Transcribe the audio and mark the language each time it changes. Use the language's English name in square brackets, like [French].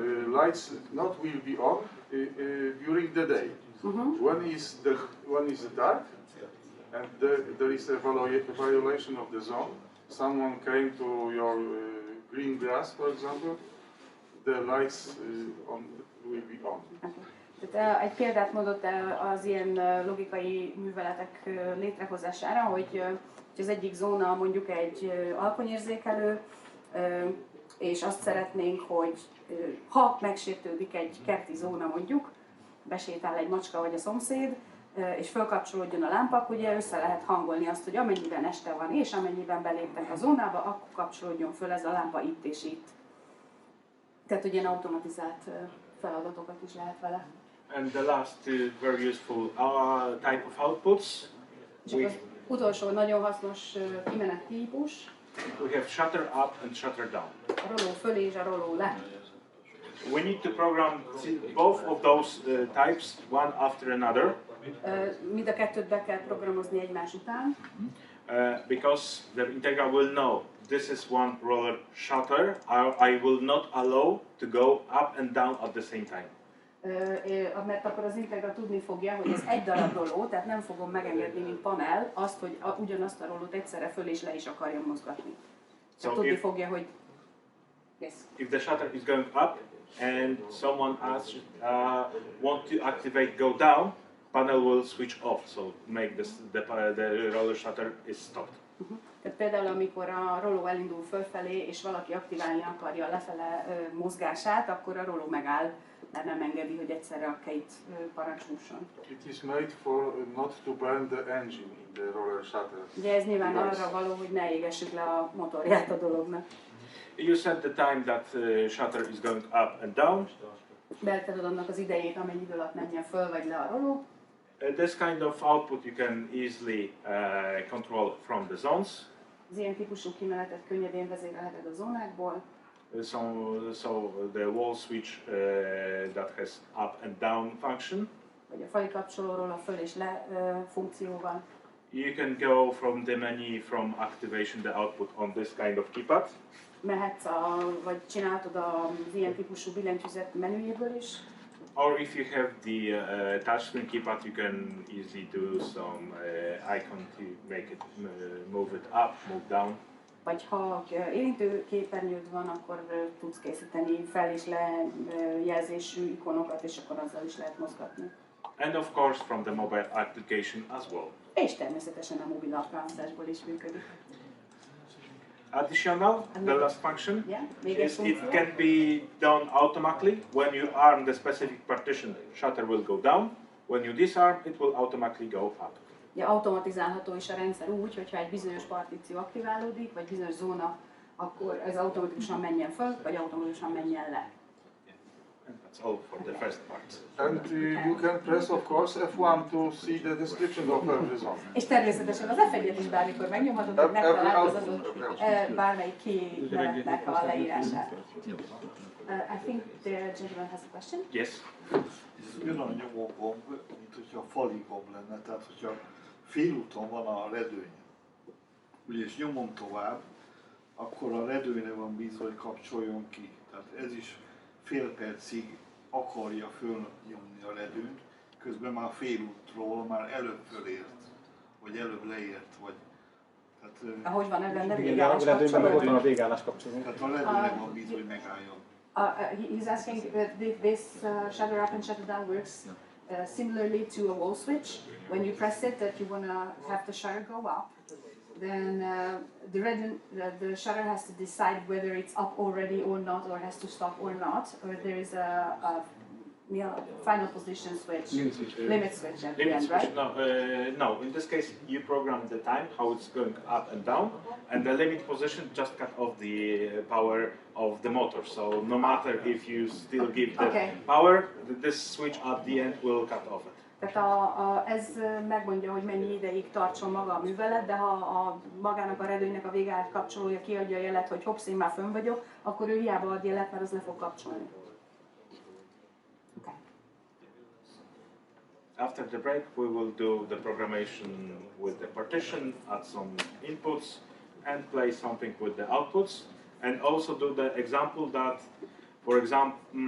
[English] Lights not will be on during the day. When is dark and there is a violation of the zone, someone came to your green grass, for example, the lights will be on. Okay. [Hungarian] Tehát egy példát mondott az ilyen logikai műveletek létrehozására, hogy az egyik zóna mondjuk egy alkonyérzékelő, és azt szeretnénk, hogy ha megsértődik egy kerti zóna mondjuk, besétál egy macska vagy a szomszéd, és fölkapcsolódjon a lámpa, akkor ugye össze lehet hangolni azt, hogy amennyiben este van és amennyiben beléptek a zónába, akkor kapcsolódjon föl ez a lámpa itt és itt. Tehát, hogy ilyen automatizált feladatokat is lehet vele. [English] And the last two very useful type of outputs. [Hungarian] És az utolsó nagyon hasznos kimenet típus. [English] We have shutter up and shutter down. [Hungarian] A roló föl és a roló le. [English] We need to program both of those types one after another. [Hungarian] Mind a kettőt be kell programozni egymás után. [English] Because the Integra will know this is one roller shutter. I will not allow to go up and down at the same time. [Hungarian] Mert akkor az Integra tudni fogja, hogy ez egy darab roló, tehát nem fogom megengedni, mint panel, azt, hogy ugyanazt a rolót egyszerre föl és le is akarja mozgatni. Tehát tudni fogja, hogy yes. [English] If the shutter is going up and someone asks, want to activate go down, panel will switch off, so make the roller shutter is stopped. [Hungarian] Tehát például amikor a roló elindul fölfelé, és valaki aktiválni akarja lefele mozgását, akkor a roló megáll, mert nem engedi, hogy egyszerre a két parancs fusson. [English] It is made for not to burn the engine in the roller shutter. [Hungarian] Ugye ez nyilván arra való, hogy ne égessük le a motorját a dolognak. [English] You set the time that shutter is going up and down. [Hungarian] Beállítod annak az idejét, amennyi idő alatt menjen föl vagy le a roló. [English] This kind of output you can easily control from the zones. [Hungarian] Az ilyen típusú kimenetet könnyedén vezérelheted a zónákból. [English] So the wall switch that has up and down function. [Hungarian] Vagy a fali kapcsolóról a föl és le funkcióval. [English] You can go from the menu from activation the output on this kind of keypad. [Hungarian] Mehetsz, vagy csináltad az ilyen típusú billentyűzet menüjéből is. [English] Or if you have the touchscreen keypad, you can easily do some icon to make it move it up, move down. [Hungarian] Vagy ha érintő képernyőd van, akkor tudsz készíteni fel- és lejelzésű ikonokat, és akkor azzal is lehet mozgatni. [English] And of course from the mobile application as well. [Hungarian] És természetesen a mobil alkalmazásból is működik. [English] Additional, the last function, [Hungarian] Yeah, még egy [English] is it [Hungarian] funkció. [English] can be done automatically. When you arm the specific partition, shutter will go down. When you disarm, it will automatically go up. [Hungarian] Ja, automatizálható is a rendszer úgy, hogyha egy bizonyos partíció aktiválódik, vagy bizonyos zóna, akkor ez automatikusan menjen föl, vagy automatikusan menjen le. [English] And that's all for the first part. And you can press, of course, F1 to see the description of every zone. [Hungarian] És természetesen az F1-et is bármikor megnyomhatod, hogy megtalálod az adott bármelyik kimenetnek a leírását. [English] I think the gentleman has a question. Yes. [Hungarian] Ez ugyanolyan a nyomógomb, mint hogyha fali gomb lenne, tehát hogyha félúton van a redőny, ugye és nyomom tovább, akkor a redőnyre van bízva, hogy kapcsoljon ki. Tehát ez is fél percig akarja fölnyomni a redőnyt, közben már félútról már előbb fölért, vagy előbb leért, vagy... Tehát, Ahogy van ebben, de Igen, végállás de a redőnyben meg ott van a kapcsolódó. végállás kapcsolódó. tehát a redőnyre van bízva, hogy megálljon. [English] He's asking if this shutter up and shutter down works similarly to a wall switch. When you press it, that you want to have the shutter go up, then the shutter has to decide whether it's up already or not, or has to stop or not, or there is a final position switch, limit switch at the Limit end, switch, right? no, in this case you program the time, how it's going up and down, and the limit position just cut off the power of the motor. So no matter if you still give the power, this switch at the end will cut off it. [Hungarian] Tehát ez megmondja, hogy mennyi ideig tartson maga a művelet, de ha magának a redőnynek a végállás kapcsolója kiadja a jelet, hogy hopsz, én már fönn vagyok, akkor ő hiába ad jelet, mert az le fog kapcsolni. [English] Okay. After the break, we will do the programmation with the partition, add some inputs, and play something with the outputs, and also do the example that, for example,